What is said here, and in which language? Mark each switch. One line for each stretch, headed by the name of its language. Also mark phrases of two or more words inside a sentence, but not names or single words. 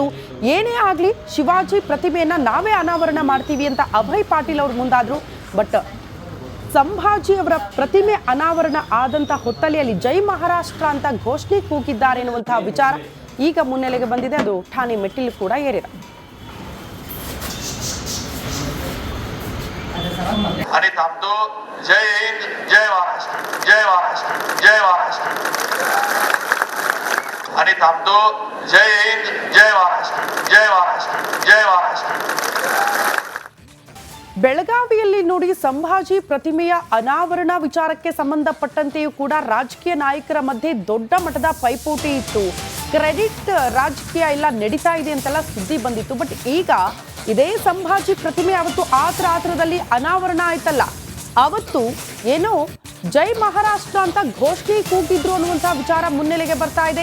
Kannada: ಏನೇ ಆಗ್ಲಿ ಶಿವಾಜಿ ಪ್ರತಿಮೆಯನ್ನ ನಾವೇ ಅನಾವರಣ ಮಾಡ್ತೀವಿ ಅಂತ ಅಭಯ್ ಪಾಟೀಲ್ ಅವರು ಮುಂದಾದ್ರು. ಬಟ್ ಸಂಭಾಜಿ ಅವರ ಪ್ರತಿಮೆ ಅನಾವರಣ ಆದಂತ ಹೊತ್ತಲೆಯಲ್ಲಿ ಜೈ ಮಹಾರಾಷ್ಟ್ರ ಅಂತ ಘೋಷಣೆ ಕೂಗಿದ್ದಾರೆ ಎನ್ನುವಂತಹ ವಿಚಾರ ಈಗ ಮುನ್ನೆಲೆಗೆ ಬಂದಿದೆ. ಅದು ಠಾಣೆ ಮೆಟ್ಟಿಲು ಕೂಡ ಏರಿದೆ.
Marathi: आणि थांबतो. जय हिंद, जय महाराष्ट्र, जय महाराष्ट्र, जय महाराष्ट्र. आणि थांबतो. जय हिंद, जय महाराष्ट्र, जय महाराष्ट्र, जय महाराष्ट्र.
Kannada: ಬೆಳಗಾವಿಯಲ್ಲಿ ನೋಡಿ ಸಂಭಾಜಿ ಪ್ರತಿಮೆಯ ಅನಾವರಣ ವಿಚಾರಕ್ಕೆ ಸಂಬಂಧಪಟ್ಟಂತೆಯೂ ಕೂಡ ರಾಜಕೀಯ ನಾಯಕರ ಮಧ್ಯೆ ದೊಡ್ಡ ಮಟ್ಟದ ಪೈಪೋಟಿ ಇತ್ತು. ಕ್ರೆಡಿಟ್ ರಾಜಕೀಯ ಎಲ್ಲ ನಡೀತಾ ಇದೆ ಅಂತೆಲ್ಲ ಸುದ್ದಿ ಬಂದಿತ್ತು. ಬಟ್ ಈಗ ಇದೇ ಸಂಭಾಜಿ ಪ್ರತಿಮೆ ಅವತ್ತು ಆತರದಲ್ಲಿ ಅನಾವರಣ ಆಯ್ತಲ್ಲ, ಅವತ್ತು ಏನೋ ಜೈ ಮಹಾರಾಷ್ಟ್ರ ಅಂತ ಘೋಷಣೆ ಕೂಗಿದ್ರು ಅನ್ನುವಂಥ ವಿಚಾರ ಮುನ್ನೆಲೆಗೆ ಬರ್ತಾ ಇದೆ.